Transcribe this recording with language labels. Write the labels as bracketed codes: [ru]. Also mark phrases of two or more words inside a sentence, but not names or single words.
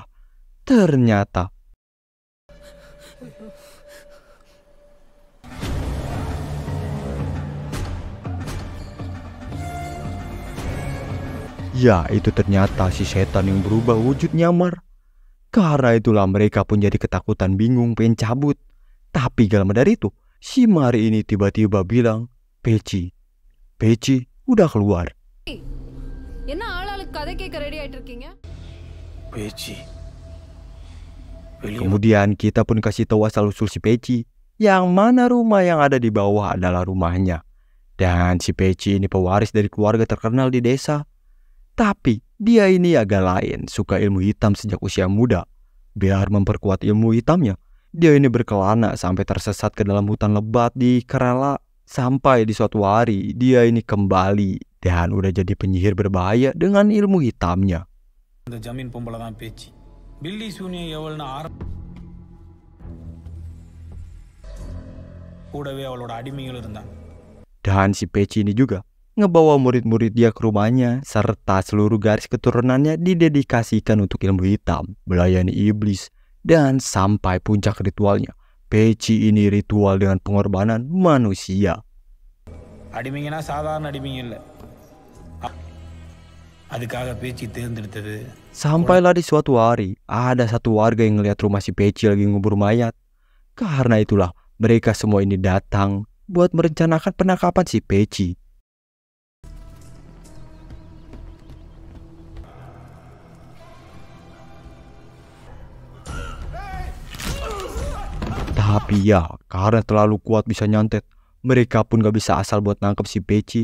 [id] Ternyata ya itu ternyata si setan yang berubah wujud nyamar. Karena itulah mereka pun jadi ketakutan, bingung, pengen cabut. Tapi gak lama dari itu, si Mari ini tiba-tiba bilang, Peci udah keluar. [ta] என்ன ஆளாளுக்கு கதை கேட்க ரெடி ஆயிட்டு இருக்கீங்க பேச்சி [id] Kemudian kita pun kasih tahu asal-usul si Peci, yang mana rumah yang ada di bawah adalah rumahnya. Dan si Peci ini pewaris dari keluarga terkenal di desa. Tapi dia ini agak lain, suka ilmu hitam sejak usia muda. Biar memperkuat ilmu hitamnya, dia ini berkelana sampai tersesat ke dalam hutan lebat di Kerala. Sampai di suatu hari dia ini kembali dan udah jadi penyihir berbahaya dengan ilmu hitamnya. [ta] இந்த ஜமீன் பொம்பளை தான் பேச்சு பில்லி சூனியம் எவ்வளோன்னு கூடவே அவளோட அடிமைகள் இருந்தாங்க. [id] Dan si Peci ini juga ngebawa murid-murid dia ke rumahnya, serta seluruh garis keturunannya didedikasikan untuk ilmu hitam, melayani iblis, dan sampai puncak ritualnya. Peci ini ritual dengan pengorbanan manusia. [ta] அடிமைங்கன்னா சாதாரண அடிமைங்க இல்லை அதுக்காக பேச்சு தேர்ந்தெடுத்தது. [id] Sampailah di suatu hari, ada satu warga yang ngeliat rumah si Peci lagi ngubur mayat. Karena itulah, mereka semua ini datang buat merencanakan penangkapan si Peci. Tapi ya, karena terlalu kuat bisa nyantet, mereka pun gak bisa asal buat nangkep si Peci.